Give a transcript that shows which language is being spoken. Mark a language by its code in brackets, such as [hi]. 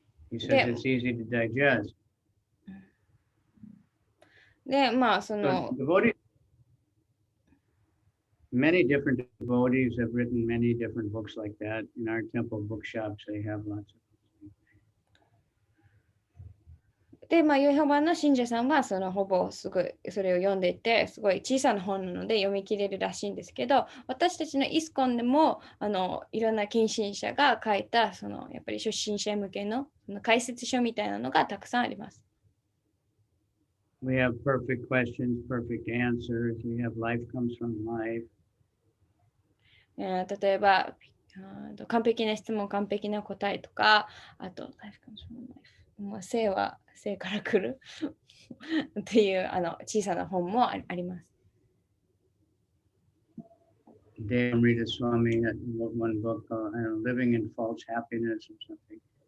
[en] He says it's easy to digest. [ja] で、 [en] So devotees many different devotees have written many different books like that. In our temple bookshops, they have lots of. [ja] で、ヨホバの信者さんはほぼすごいそれを読んでいて、すごい小さな本なので読み切れるらしいんですけど、私たちのイスコンでもいろんな献身者が書いたやっぱり初心者向けの解説書みたいなのがたくさんあります。 [en] We have perfect questions, perfect answers. We have life comes from life. [ja] 例えば完璧な質問、完璧な答えとか、あと life comes from life。生は生から来るっていう小さな本もあります。 [en] Amrita Swami had one book called Living in False Happiness or something.